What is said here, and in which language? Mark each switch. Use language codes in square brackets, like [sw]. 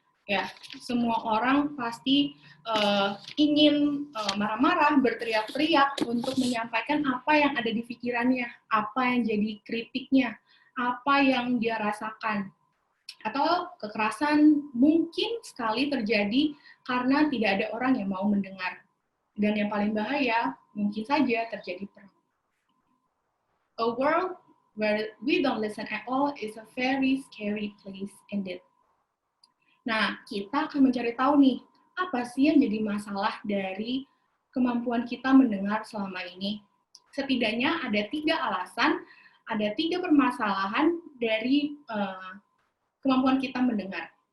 [id] Ya, semua orang pasti ingin marah-marah, berteriak-teriak untuk menyampaikan apa yang ada di pikirannya, apa yang jadi kritiknya, apa yang dia rasakan. Atau kekerasan mungkin sekali terjadi karena tidak ada orang yang mau mendengar. Dan yang paling bahaya, mungkin saja terjadi perang. [en] A world where we don't listen at all is a very scary place indeed. [id] Nah, kita akan mencari tahu nih, apa sih yang jadi masalah dari kemampuan kita mendengar selama ini. Setidaknya ada 3 alasan, ada 3 permasalahan dari kemampuan kita mendengar.